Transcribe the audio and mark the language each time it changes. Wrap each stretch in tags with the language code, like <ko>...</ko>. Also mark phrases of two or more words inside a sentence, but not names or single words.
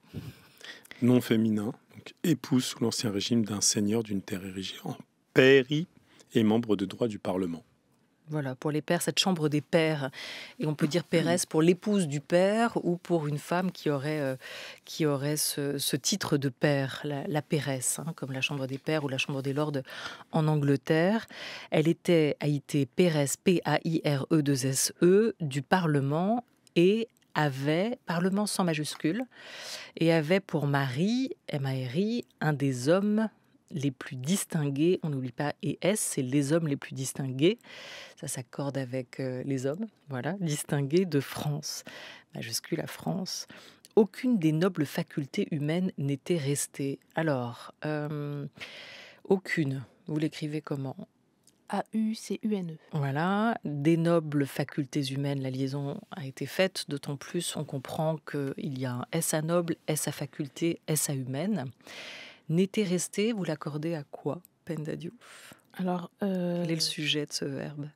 <fr>Nom féminin, donc épouse sous l'Ancien Régime d'un seigneur d'une terre érigée en pairie et membre de droit du Parlement. Voilà, pour les pères, cette chambre des pères. Et on peut dire péresse pour l'épouse du père ou pour une femme qui aurait ce titre de père, la péresse, comme la chambre des pères ou la chambre des lords en Angleterre. Elle était Haïté Péresse, P-A-I-R-E-2-S-E, du Parlement et avait, Parlement sans majuscule, et avait pour mari, M-A-R-I, un des hommes les plus distingués, on n'oublie pas ES, c'est les hommes les plus distingués, ça s'accorde avec les hommes, voilà, distingués de France, majuscule à France. Aucune des nobles facultés humaines n'était restée. Alors, aucune, vous l'écrivez comment ? A-U-C-U-N-E. Voilà, des nobles facultés humaines, la liaison a été faite, d'autant plus on comprend qu'il y a un S à noble, S à faculté, S à humaine. N'était resté, vous l'accordez à quoi, Penda Diouf ? Alors, quel est le sujet de ce verbe ?</fr>